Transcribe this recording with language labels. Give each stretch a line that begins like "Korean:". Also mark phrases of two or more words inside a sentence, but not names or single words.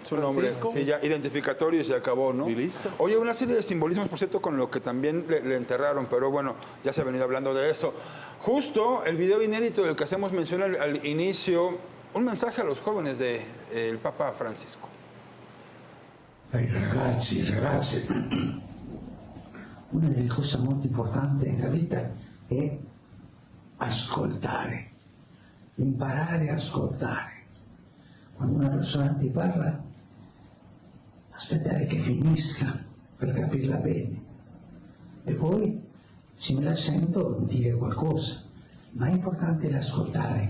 Spanish: su nombre, Francisco. sí, ya identificatorio y se acabó, ¿no? Y listo. Oye, una serie de simbolismos, por cierto, con lo que también le enterraron, pero bueno, ya se ha venido hablando de eso. Justo el video inédito del que hacemos mención al inicio, un mensaje a los jóvenes del Papa Francisco.
Italian: Ragazzi, ragazze, una delle cose molto importanti nella vita è ascoltare, imparare a ascoltare. Quando una persona ti parla, aspettare che finisca per capirla bene e poi, se me la sento, dire qualcosa, ma è importante l'ascoltare.